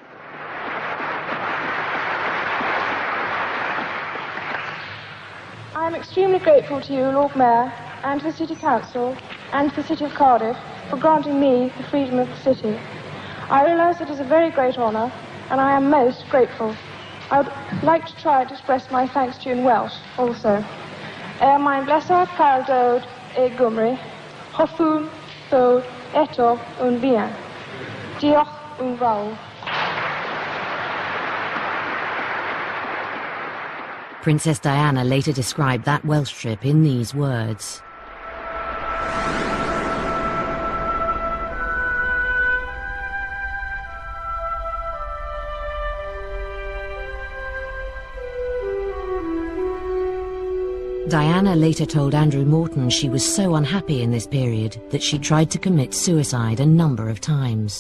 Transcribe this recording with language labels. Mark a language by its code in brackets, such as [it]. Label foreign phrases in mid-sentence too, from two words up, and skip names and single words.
[en] I am extremely grateful to you, Lord Mayor, and to the City Council, and to the City of Cardiff, for granting me the freedom of the city. I realise it is a very great honour, and I am most grateful. I would like to try to express my thanks to you in Welsh, also. [cy] Mae'n blesar cael dod e Gymru, hoffwn ddod eto yn fuan. Diolch yn fawr. [en] Princess Diana later described that Welsh trip in these words. Diana later told Andrew Morton she was so unhappy in this period that she tried to commit suicide a number of times.